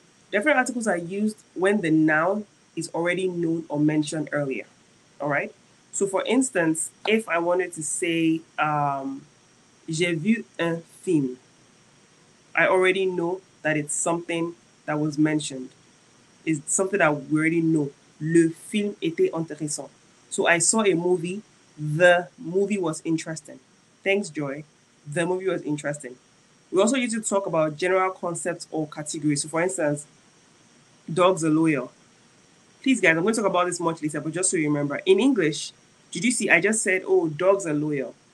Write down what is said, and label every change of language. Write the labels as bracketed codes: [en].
[en] Definite articles are used when the noun is already known or mentioned earlier. All right. So, for instance, if I wanted to say, [fr] j'ai vu un film, [en] I already know that it's something that was mentioned. It's something that we already know. [fr] Le film était intéressant. [en] So I saw a movie. The movie was interesting. Thanks, Joy. The movie was interesting. We also use it to talk about general concepts or categories. So, for instance, dogs are loyal. Please, guys, I'm going to talk about this much later, but just so you remember, in English, did you see? I just said, oh, dogs are loyal.